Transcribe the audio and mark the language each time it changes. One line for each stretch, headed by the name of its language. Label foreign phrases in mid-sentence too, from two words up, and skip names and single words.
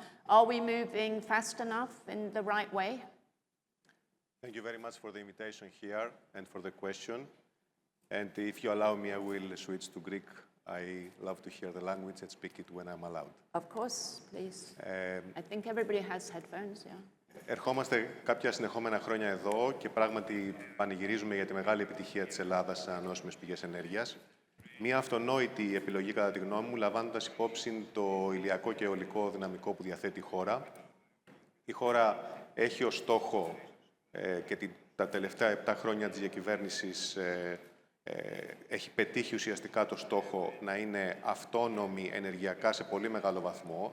English: Are we moving fast enough in the right way? Thank you very much for the invitation here and for the question. And if you allow me, I will switch to Greek. I love to hear the language and speak it when I'm allowed. Of course, please. I think everybody has headphones, yeah.
Greek: Ερχόμαστε κάποια συνεχόμενα χρόνια εδώ και πράγματι πανηγυρίζουμε για τη μεγάλη επιτυχία της Ελλάδας σε ανανεώσιμες πηγές ενέργειας. Μία αυτονόητη επιλογή, κατά τη γνώμη μου, λαμβάνοντας υπόψη το ηλιακό και αιωλικό δυναμικό που διαθέτει η χώρα. Η χώρα έχει ως στόχο και τα τελευταία 7 χρόνια της διακυβέρνησης έχει πετύχει ουσιαστικά το στόχο να είναι αυτόνομη ενεργειακά σε πολύ μεγάλο βαθμό.